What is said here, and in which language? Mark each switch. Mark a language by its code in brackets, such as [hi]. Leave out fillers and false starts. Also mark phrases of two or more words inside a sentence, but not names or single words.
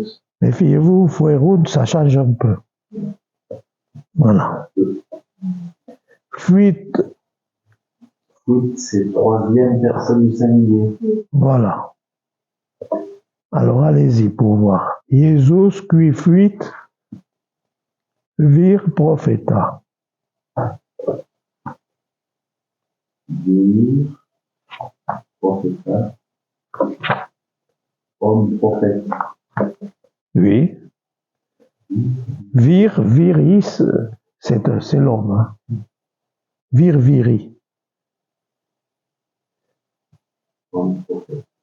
[fr] Méfiez-vous, foueroun, ça change un peu. Voilà. Fuite. Fuite, c'est troisième personne du singulier. Voilà. Alors allez-y pour voir. [la] Jesus qui fuit vir propheta. Vir propheta. [fr] Homme prophète. Oui. [la] Vir, viris, [fr] c'est l'homme. Hein. [la] Vir, viri. [fr] Homme prophète.